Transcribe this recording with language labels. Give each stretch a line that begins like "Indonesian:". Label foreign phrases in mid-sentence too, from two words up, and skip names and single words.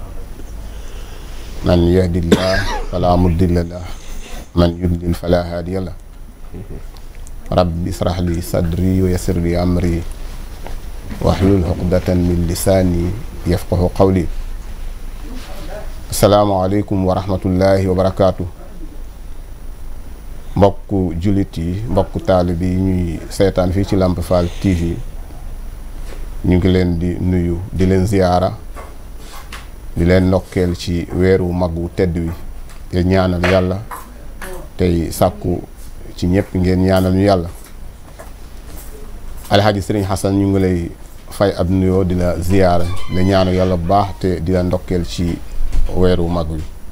Arabic: من يهد الله فلا مضل له من يضلل فلا هادي له رب اشرح لي صدري ويسر لي أمري واحلل عقدة من لساني يفقه قولي السلام عليكم ورحمة الله وبركاته
Wolof: mbokku jullit yi mbokku taalib yi ñuy seetaan fii ci Lamp Fall TV ñu ngi leen di nuyu di leen ziyaara di leen ndokkeel ci weeru mag wu tedd wi te ñaanal yàlla tey sàkku ci ñëpp ngeen ñaanal ñu yàlla alxaaji sëriñ Xasan ñu ngi lay fay ab nuyoo di la ziyaara la ñaanal yàlla bu baax te di la ndokkeel ci weeru mag wi